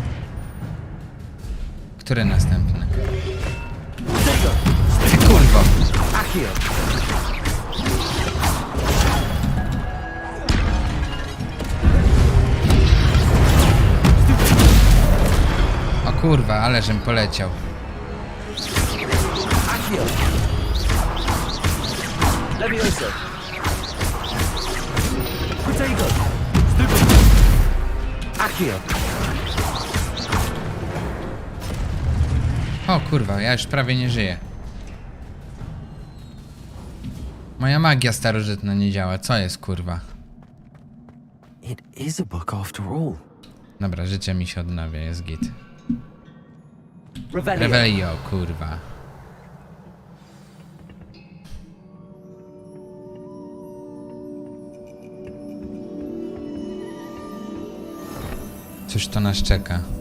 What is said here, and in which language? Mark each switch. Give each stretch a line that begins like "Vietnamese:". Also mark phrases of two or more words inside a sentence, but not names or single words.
Polish: Który następny? Ty kurwo. Accio! O kurwa, ale żem poleciał. Accio! Levioso! Protego! Accio! O kurwa, ja już prawie nie żyję. Moja magia starożytna nie działa, co jest kurwa?
English: It is a book after all.
Polish: Dobra, życie mi się odnawia, jest git. Revelio! Revelio, kurwa. Cóż to nas czeka?